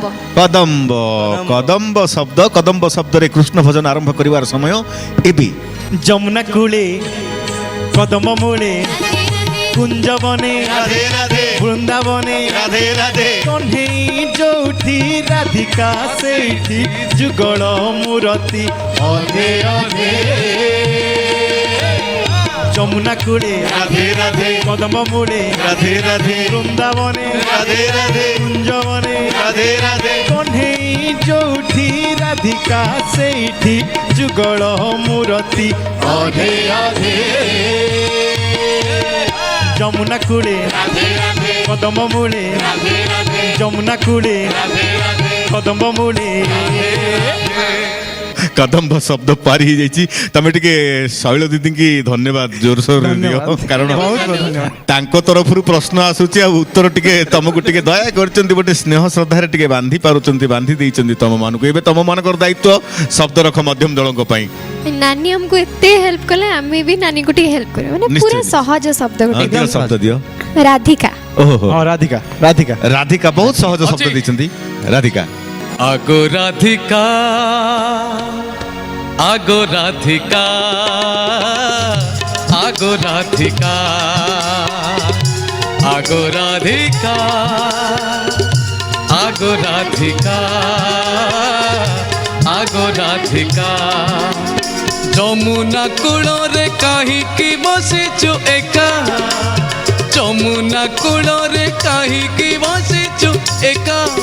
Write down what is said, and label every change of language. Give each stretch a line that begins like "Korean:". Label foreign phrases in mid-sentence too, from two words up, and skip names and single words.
Odia: କଦମ୍ବ କଦମ୍ବ ଶବ୍ଦରେ କୃଷ୍ଣ ଭଜନ ଆରମ୍ଭ କରିବାର ସମୟ ଏବେ। ଯମୁନା କୂଳେ କଦମ ମୂଳେ କୁଞ୍ଜବନେ ବୃନ୍ଦାବନେ କହ୍ନେଇ ଯୋଉଠି ରାଧିକା ସେଇଠି ଯୁଗଳ ମୂରତି ଅଧେ ଅଧେ। ଯମୁନା କୂଳେ ରାଧେ ରାଧେ କଦମ ମୂଳେ ରାଧେ ରାଧେ ବୃନ୍ଦାବନେ ରାଧେ ରାଧେ କୁଞ୍ଜବନେ ରାଧେ ରାଧେ କହ୍ନେଇ ଯୋଉଠି ରାଧିକା ସେଇଠି ଯୁଗଳ ମୂରତି ଅଧେ ଅଧେ। ଯମୁନା କୂଳେ ରାଧେ ରାଧେ କଦମ ମୂଳେ ରାଧେ ରାଧେ ଯମୁନା କୂଳେ ରାଧେ ରାଧେ କଦମ ମୂଳେ। କଦମ୍ବ ଶବ୍ଦ ପାରି ହେଇଯାଇଛି। ତମେ ଟିକେ ଶୈଳ ଦିଦିଙ୍କି ଧନ୍ୟବାଦ ଜୋରସୋରରେ ଦିଅ, କାରଣ ତାଙ୍କ ତରଫରୁ ପ୍ରଶ୍ନ ଆସୁଛି ଆଉ ଉତ୍ତର ଟିକେ ତମକୁ ଟିକେ ଦୟା କରିଛନ୍ତି, ଗୋଟେ ସ୍ନେହ ଶ୍ରଦ୍ଧାରେ ଟିକେ ବାନ୍ଧି ପାରୁଛନ୍ତି, ବାନ୍ଧି ଦେଇଛନ୍ତି ତମମାନଙ୍କୁ। ଏବେ ତମମାନଙ୍କର ଦାୟିତ୍ୱ ଶବ୍ଦ ରଖ ମଧ୍ୟମ ଦଳଙ୍କ ପାଇଁ। ନାନୀ ଆମକୁ ଏତେ ହେଲ୍ପ କଲେ ଆମେ ବି ନାନୀକୁ ଟିକେ ହେଲ୍ପ କରିବା, ମାନେ ପୁରା ସହଜ ଶବ୍ଦ ଗୋଟେ ଦିଅ ଶବ୍ଦ ଦିଅ। ରାଧିକା। ଓହୋ ରାଧିକା ରାଧିକା ରାଧିକା ବହୁତ ସହଜ ଶବ୍ଦ ଦେଇଛନ୍ତି। ରାଧିକା ଆଗୋ ରାଧିକା ଆଗୋ ରାଧିକା ଆଗୋ ରାଧିକା ଆଗୋ ରାଧିକା ଆଗୋ ରାଧିକା ଆଗୋ ରାଧିକା ଯମୁନା କୂଳରେ କାହିକି ବସିଛୁ ଏକା ଯମୁନା କୂଳରେ କାହିକି ବସିଛୁ ଏକା